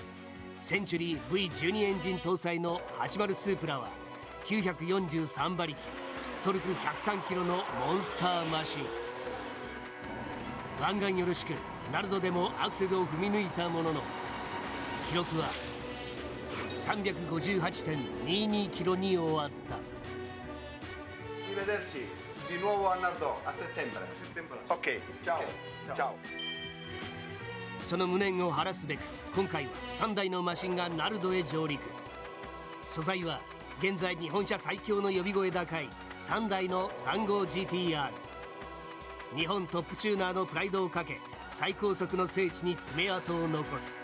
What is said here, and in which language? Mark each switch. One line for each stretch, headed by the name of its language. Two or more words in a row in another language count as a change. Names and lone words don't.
Japanese: センチュリー V12 エンジン搭載の80スープラは943馬力、トルク103キロのモンスターマシン。湾岸よろしくナルドでもアクセルを踏み抜いたものの、記録は 358.22 キロに終わった。
Italian: Di nuovo a Nardo a settembre. Ok, ciao. Ciao.
Japanese: その無念を晴らすべく今回は3台のマシンがナルドへ上陸。素材は現在日本車最強の呼び声高い3台の 35GTR。日本トップチューナーのプライドをかけ最高速の聖地に爪痕を残す。